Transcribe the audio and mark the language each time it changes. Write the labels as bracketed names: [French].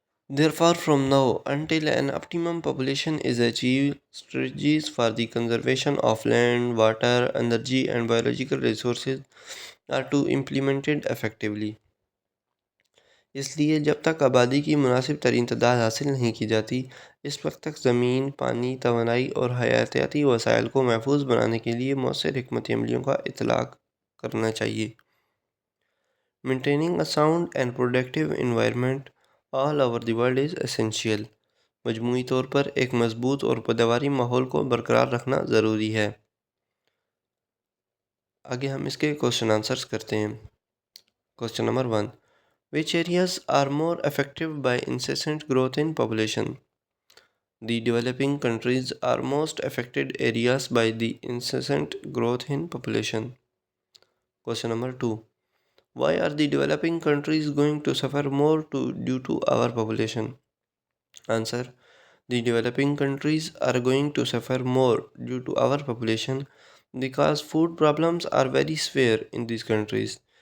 [English] Therefore, from now until an optimum population is achieved, strategies for the conservation of land, water, energy, and biological resources are to be implemented effectively. [Urdu] اس لیے جب تک آبادی کی مناسب ترین تعداد حاصل نہیں کی جاتی، اس وقت تک زمین، پانی، توانائی اور حیاتیاتی وسائل کو محفوظ بنانے کے لیے مؤثر حکمت عملیوں کا اطلاق کرنا چاہیے۔ [English] Maintaining a sound and productive environment all over the world is essential. [Urdu] مجموعی طور پر ایک مضبوط اور پیداواری ماحول کو برقرار رکھنا ضروری ہے۔ آگے ہم اس کے کوشچن آنسرز کرتے ہیں۔ Question number 1: [English] Which areas are more affected by incessant growth in population? The developing countries are most affected areas by the incessant growth in population. Question number 2: Why are the developing countries going to suffer more due to our population? Answer: The developing countries are going to suffer more due to our population because food problems are very severe in these countries.